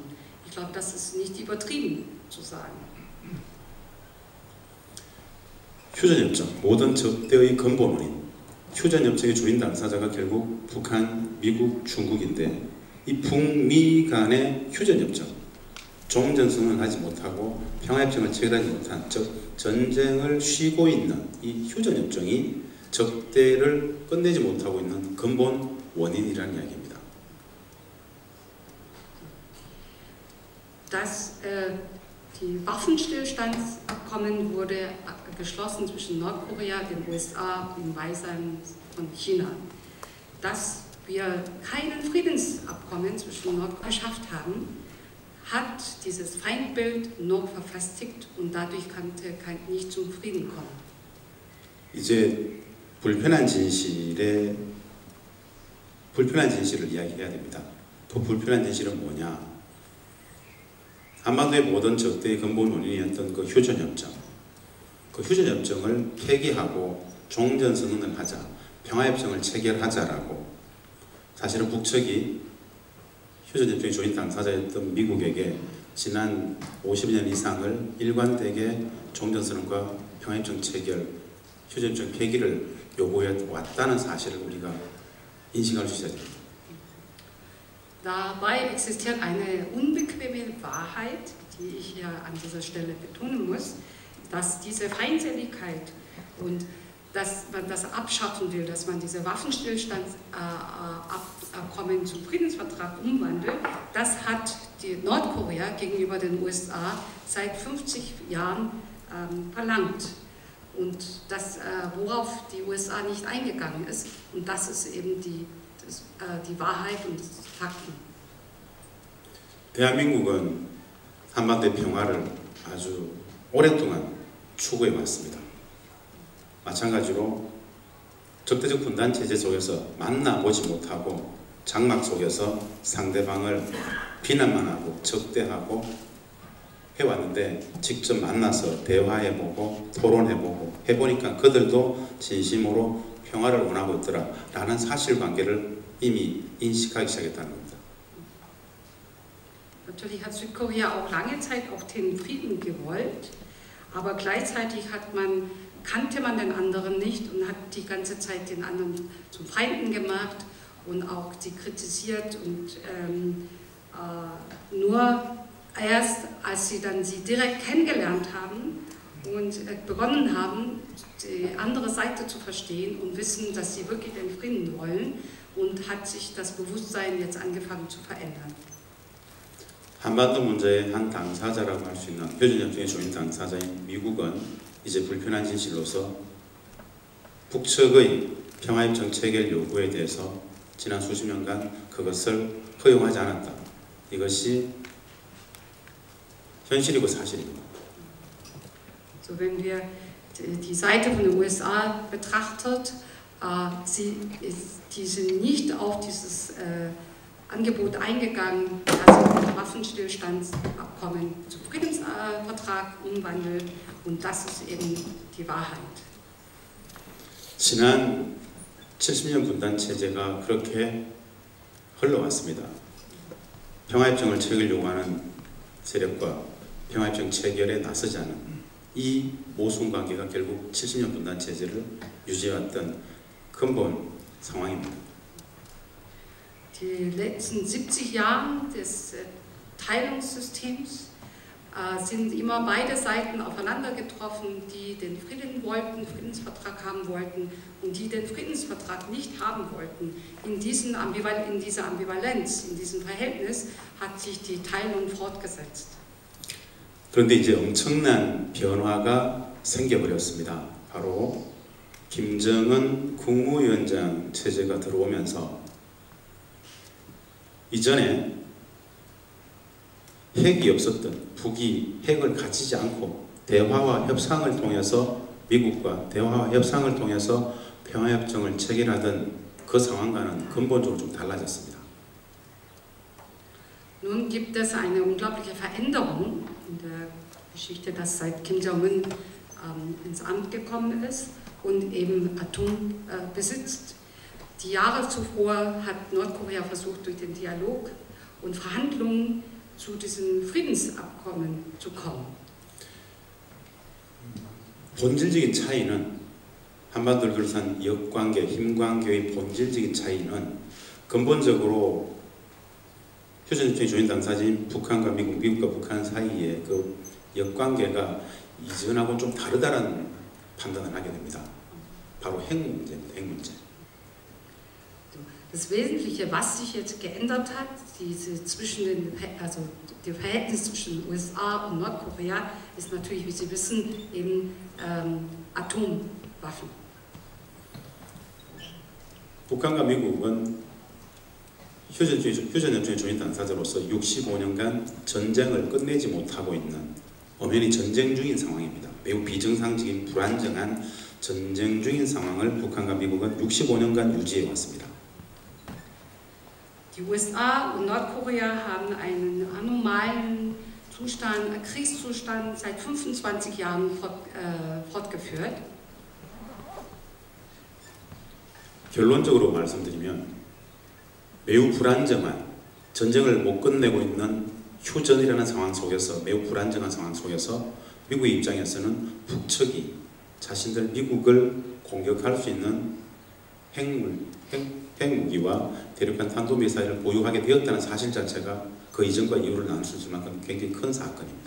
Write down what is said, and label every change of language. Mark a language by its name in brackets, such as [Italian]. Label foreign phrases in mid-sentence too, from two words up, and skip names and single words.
[German] Ich glaube, das ist nicht übertrieben zu sagen. [Korean] 휴전협정, 모든 적대의 근본 원인. 휴전협정의 주인 당사자가 결국 북한, 미국, 중국인데 이 북미 간의 휴전협정, 종전선언을 하지 못하고 평화협정을 체결하지 못한 즉 전쟁을 쉬고 있는 이 휴전협정이 적대를 끝내지 못하고 있는 근본 원인이라는 이야기입니다. [German] dass die Waffenstillstandsabkommen wurde geschlossen zwischen Nordkorea, den USA und im Beisein von China. Dass wir keinen Friedensabkommen zwischen Nordkorea geschafft haben, hat dieses Feindbild noch verfestigt und dadurch konnte nicht zum Frieden kommen. [Korean] 이제 불편한 진실을 이야기해야 됩니다. 그 불편한 진실은 뭐냐? 한반도의 모든 적대의 근본 원인이었던 그 휴전협정, 그 휴전협정을 폐기하고 종전선언을 하자, 평화협정을 체결하자라고 사실은 북측이 휴전협정의 조인 당사자였던 미국에게 지난 50년 이상을 일관되게 종전선언과 평화협정 체결, 휴전협정 폐기를 요구해 왔다는 사실을 우리가 인식할 수 있어야 됩니다. [German] Dabei existiert eine unbequeme Wahrheit, die ich hier an dieser Stelle betonen muss, dass diese Feindseligkeit und dass man das abschaffen will, dass man diese Waffenstillstandsabkommen zum Friedensvertrag umwandelt, das hat die Nordkorea gegenüber den USA seit 50 Jahren verlangt. Und das, worauf die USA nicht eingegangen ist, und das ist eben die Wahrheit und die Fakten. [Korean] 대한민국은 한반도의 평화를 아주 오랫동안 추구해 왔습니다. 마찬가지로 적대적 분단 체제 속에서 만나보지 못하고 장막 속에서 상대방을 비난만 하고 적대하고 해왔는데 직접 만나서 대화해보고 토론해보고 해보니까 그들도 진심으로 평화를 원하고 있더라 라는 사실관계를 이미 인식하기 시작했다는 겁니다. [German] Natürlich hat Südkorea auch lange Zeit auch den Frieden gewollt, aber gleichzeitig kannte man den anderen nicht und hat die ganze Zeit den anderen zum Feinden gemacht und auch sie kritisiert und nur erst als sie direkt kennengelernt haben und begonnen haben, die andere Seite zu verstehen und wissen, dass sie wirklich den Frieden wollen, und hat sich das Bewusstsein jetzt angefangen zu verändern. [Korean] 한반도 문제의 한 당사자라고 할 수 있는 휴전협정의 조인 당사자인 미국은 이제 불편한 진실로서 북측의 평화협정 체결 요구에 대해서 지난 수십 년간 그것을 허용하지 않았다. 이것이 현실이고 사실입니다. [German] So, wenn wir die Seite von den USA betrachtet, die sind nicht auf dieses Angebot eingegangen, dass sie das Waffenstillstandsabkommen zum Friedensvertrag umwandeln, und das ist eben die Wahrheit. [Korean] 지난 70년 분단 체제가 그렇게 흘러왔습니다. 평화협정을 체결 요구하는 세력과 평화협정 체결에 나서지 않은 이 모순 관계가 결국 70년 분단 체제를 유지해왔던 근본 상황입니다. [German] Die letzten 70 Jahre des Teilungssystems sind immer beide Seiten aufeinander getroffen, die den Frieden wollten, Friedensvertrag haben wollten, und die den Friedensvertrag nicht haben wollten. In dieser Ambivalenz, in diesem Verhältnis hat sich die Teilung fortgesetzt. [Korean] 그런데 이제 엄청난 변화가 생겨버렸습니다. 바로 김정은 국무위원장 체제가 들어오면서 이전에 핵이 없었던 북이 핵을 가지지 않고 대화와 협상을 통해서 미국과 대화와 협상을 통해서 평화협정을 체결하던 그 상황과는 근본적으로 좀 달라졌습니다. [German] Nun gibt es eine unglaubliche Veränderung in der Geschichte, dass seit Kim Jong-un ins Amt gekommen ist und eben Atom besitzt. Die Jahre zuvor hat Nordkorea versucht, durch den Dialog und Verhandlungen zu diesem Friedensabkommen zu kommen. [Korean] 본질적인 차이는 한반도를 둘러싼 역관계, 힘관계의 본질적인 차이는 근본적으로 휴전협정의 조인 당사자인 북한과 미국과 북한 사이의 그 역관계가 이전하고는 좀 다르다는 판단을 하게 됩니다. 바로 핵 문제입니다. 핵 문제. [German] Das Wesentliche, was sich jetzt geändert hat, also das Verhältnis zwischen den USA und Nordkorea, ist natürlich, wie Sie wissen, eben Atomwaffen. [Korean] 북한과 미국은 휴전협정의 조인 당사자로서 65년간 전쟁을 끝내지 못하고 있는 엄연히 전쟁 중인 상황입니다. 매우 비정상적인 불안정한 전쟁 중인 상황을 북한과 미국은 65년간 유지해 왔습니다. [German] Die USA und Nordkorea haben einen anomalen Zustand, Kriegszustand seit 25 Jahren fortgeführt. [Korean] 결론적으로 말씀드리면 매우 불안정한 전쟁을 못 끝내고 있는 휴전이라는 상황 속에서 매우 불안정한 상황 속에서 미국의 입장에서는 북측이 자신들 미국을 공격할 수 있는 핵무기와 대륙간 탄도미사일을 보유하게 되었다는 사실 자체가 그 이전과 이후를 나눌 수 있을 만큼 굉장히 큰 사건입니다.